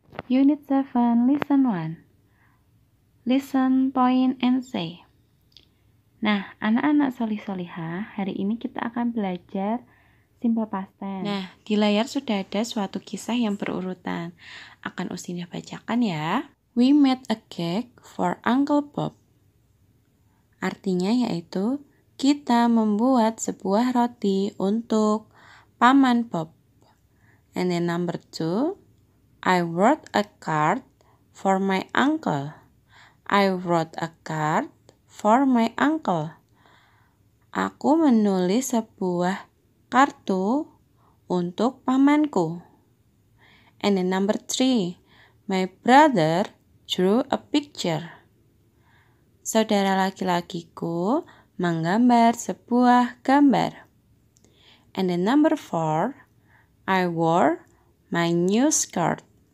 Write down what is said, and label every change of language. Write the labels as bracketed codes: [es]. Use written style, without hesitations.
[en] Unit 7, Lesson 1. Listen, point, and say. [id] Nah, anak-anak solih-solihah, hari ini kita akan belajar simple past tense. Nah, di layar sudah ada suatu kisah yang berurutan. Akan Usindah bacakan ya. [en] We made a cake for Uncle Bob. [id] Artinya yaitu, kita membuat sebuah roti untuk Paman Bob. [en] And then number 2, I wrote a card for my uncle. I wrote a card for my uncle. [id] Aku menulis sebuah kartu untuk pamanku. [en] And then number 3, my brother drew a picture. [id] Saudara laki-lakiku menggambar sebuah gambar. [en] And then number 4, I wore my new skirt.